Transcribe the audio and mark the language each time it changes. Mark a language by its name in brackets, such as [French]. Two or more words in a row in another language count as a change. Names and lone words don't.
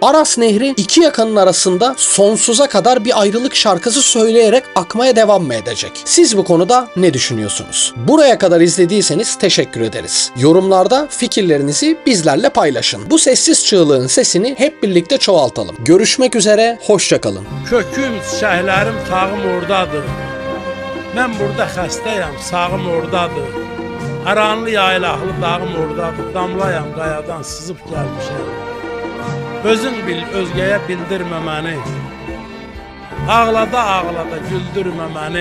[Turkish] Aras Nehri iki yakanın arasında sonsuza kadar bir ayrılık şarkısı söyleyerek akmaya devam mı edecek? Siz bu konuda ne düşünüyorsunuz? Buraya kadar izlediyseniz teşekkür ederiz. Yorumlarda fikirlerinizi bizlerle paylaşın. Bu sessiz çığlığın sesini hep birlikte çoğaltalım. Görüşmek üzere, hoşça kalın. [Azerbaijani] Köküm, çiçəklərim, sağım oradadır. Mən burada xəstəyəm, sağım oradadır. Aranlı yaylaqlı dağım oradadır. Damlayam qayadan sızıb gəlmişəm. Özün bil, özgəyə bildirmə məni. Ağlada ağlada güldürmə məni.